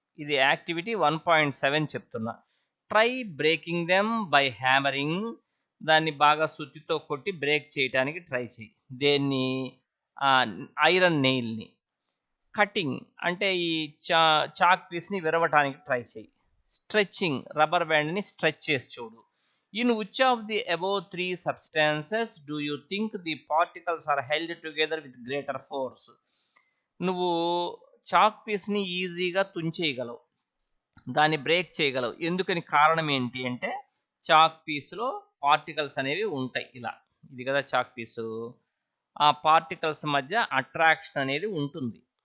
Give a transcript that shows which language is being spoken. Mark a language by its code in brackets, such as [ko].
[te] ఇది యాక్టివిటీ 1.7 చెప్తున్నా. [en] Try breaking them by hammering. [te] దాన్ని బాగా సుత్తితో కొట్టి బ్రేక్ చేయడానికి ట్రై చేయి. దేన్ని? ఐరన్ నెయిల్ని. కటింగ్ అంటే ఈ చాక్ పీస్ని విరవటానికి ట్రై చేయి. స్ట్రెచ్చింగ్, రబ్బర్ బ్యాండ్ని స్ట్రెచ్ చేసి చూడు. [en] In which of the above 3 substances do you think the particles are held together with greater force? [te] నువ్వు చాక్ పీస్ని ఈజీగా తుంచేయగలవు, దాన్ని బ్రేక్ చేయగలవు. ఎందుకని? కారణం ఏంటి అంటే చాక్ పీస్లో పార్టికల్స్ అనేవి ఉంటాయి. ఇలా, ఇది కదా చాక్ పీసు, ఆ పార్టికల్స్ మధ్య అట్రాక్షన్ అనేది ఉంటుంది.